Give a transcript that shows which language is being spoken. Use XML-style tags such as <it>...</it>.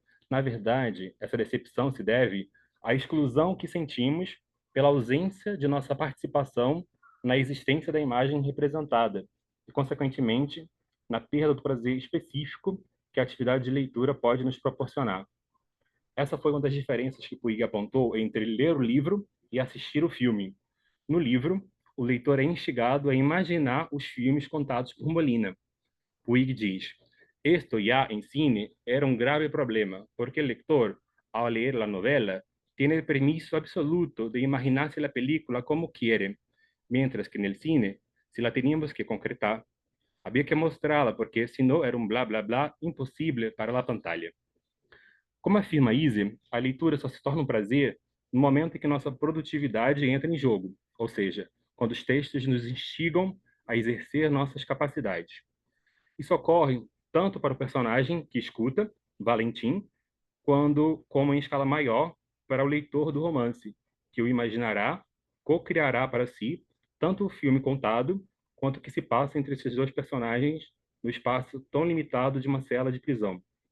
<pt>Na verdade, essa decepção se deve à exclusão que sentimos pela ausência de nossa participação na existência da imagem representada e, consequentemente, na perda do prazer específico que a atividade de leitura pode nos proporcionar. Essa foi uma das diferenças que Puig apontou entre ler o livro e assistir o filme. No livro, o leitor é instigado a imaginar os filmes contados por Molina.</pt> <es>Puig diz: "Esto ya en cine era un grave problema, porque el lector, al leer la novela, tiene el permiso absoluto de imaginarse la película como quiere, mientras que en el cine, si la teníamos que concretar, había que mostrarla porque si no era un bla bla bla</es> <pt>impossível</pt> <es>para la pantalla."</es> <pt>Como afirma Easy, a leitura só se torna um prazer no momento em que nossa produtividade entra em jogo, ou seja, quando os textos nos instigam a exercer nossas capacidades. Isso ocorre tanto para o personagem que escuta, Valentim, como em escala maior para o leitor do romance, que o imaginará, co-criará para si tanto o filme contado quanto o que se passa entre esses dois personagens no espaço tão limitado de uma cela de prisão.</pt>